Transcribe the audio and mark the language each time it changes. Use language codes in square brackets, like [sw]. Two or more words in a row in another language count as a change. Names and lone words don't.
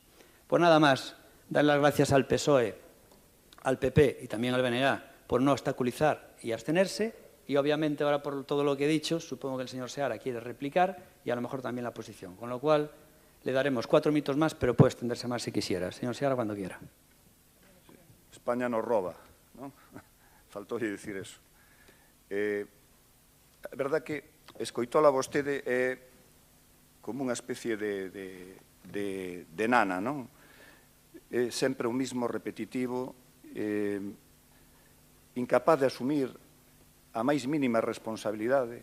[es] Pues nada más, dar las gracias al PSOE, al PP y también al BNG por no obstaculizar y abstenerse. Y obviamente ahora por todo lo que he dicho, supongo que el señor Seara quiere replicar y a lo mejor también la posición. Con lo cual le daremos 4 minutos más, pero puede extenderse más si quisiera. Señor Seara, cuando quiera. España nos roba, ¿no? [gl] Faltou dicir eso. A verdad que escoitola vostede é como unha especie de nana, non? É sempre o mismo repetitivo, incapaz de asumir a máis mínima responsabilidade.